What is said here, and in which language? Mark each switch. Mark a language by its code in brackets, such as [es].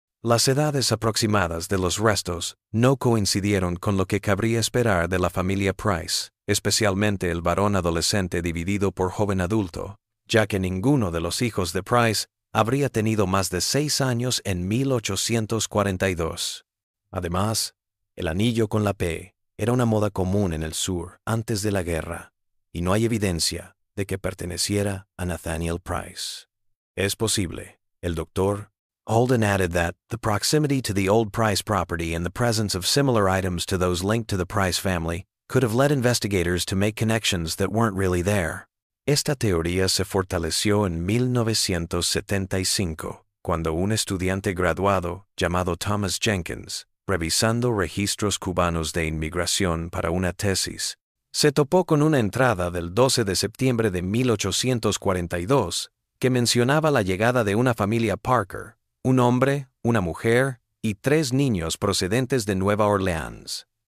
[es] Las edades aproximadas de los restos no coincidieron con lo que cabría esperar de la familia Price, especialmente el varón adolescente dividido por joven adulto, ya que ninguno de los hijos de Price habría tenido más de 6 años en 1842. Además, el anillo con la P era una moda común en el sur antes de la guerra. y no hay evidencia de que perteneciera a Nathaniel Price. Es posible. El Dr. [en] Holden added that the proximity to the old Price property and the presence of similar items to those linked to the Price family could have led investigators to make connections that weren't really there. [es] Esta teoría se fortaleció en 1975, cuando un estudiante graduado llamado Thomas Jenkins, revisando registros cubanos de inmigración para una tesis, se topó con una entrada del 12 de septiembre de 1842 que mencionaba la llegada de una familia Parker, un hombre, una mujer y 3 niños procedentes de Nueva Orleans.